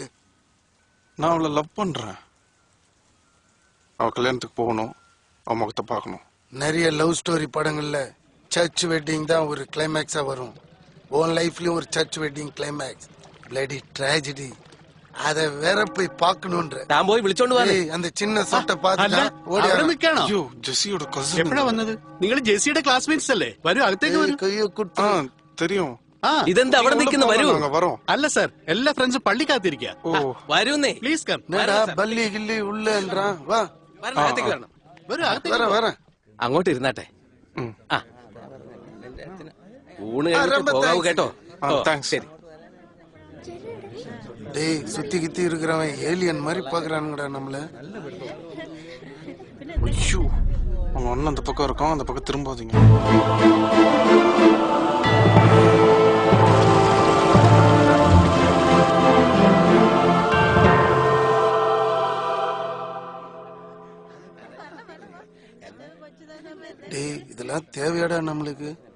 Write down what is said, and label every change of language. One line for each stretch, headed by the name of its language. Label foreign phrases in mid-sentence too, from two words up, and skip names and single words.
Tamil: நான் அவளை லவ் பண்றேன். அவ கல்யாணத்துக்கு போகணும், அவ முகத்தை பார்க்கணும். நிறைய
English: love story
Tamil: படங்கள்ல
English: church wedding
Tamil: தான் ஒரு கிளைமேக்ஸா வரும். ஓன் லைஃப்லயும் ஒரு
English: church wedding climax, bloody tragedy.
Tamil: அத வேற போய் பார்க்கணும்ன்ற.
Malayalam: ഞാൻ പോയി വിളിച്ചോണ്ട് വന്നേ.
Tamil: அந்த சின்ன சட்டை பார்த்துட்டா ஓடி
Malayalam: നിൽക്കാണോ? അയ്യോ ജെസ്സിയുടെ കസിൻ. എപ്പോഴാ വന്നത്? നിങ്ങൾ ജെസ്സിയുടെ ക്ലാസ്മേറ്റ്സ് അല്ലേ? വരൂ, അകത്തേക്ക് വരൂ.
Tamil: கையோ குட்டு. தெரியும்.
Malayalam: ഇതെന്താ അവിടെ നിൽക്കുന്ന? വരൂ.
Tamil: நாங்க வரோம்.
Malayalam: അല്ല സാർ, എല്ലാ ഫ്രണ്ട്സും പള്ളിക്കകത്തിരിക്കുക. ஓ വരൂന്നേ.
English: Please come.
Tamil: என்னடா பல்லி கில்லி உள்ளன்றான், வா
Malayalam: വരണം, അകത്തേക്ക് വരണം. വരൂ, അകത്തേക്ക്
Tamil: வர வர.
Malayalam: അങ്ങോട്ട് ഇരുന്നാട്ടെ. ம். ആ ഊണ് കഴിഞ്ഞിട്ട് പോകാവൂ കേട്ടോ.
Tamil: தேங்க்ஸ்.
Malayalam: ശരി.
Tamil: டேய், சுத்தி கித்தி இருக்கிறவன் ஏலியன் மாதிரி பாக்குறானுங்கடா நம்மள. ஐயோ, அவங்க அண்ணன் அந்த பக்கம் இருக்கோம், அந்த பக்கம் திரும்பாதீங்க. டேய், இதெல்லாம் தேவையாடா நம்மளுக்கு?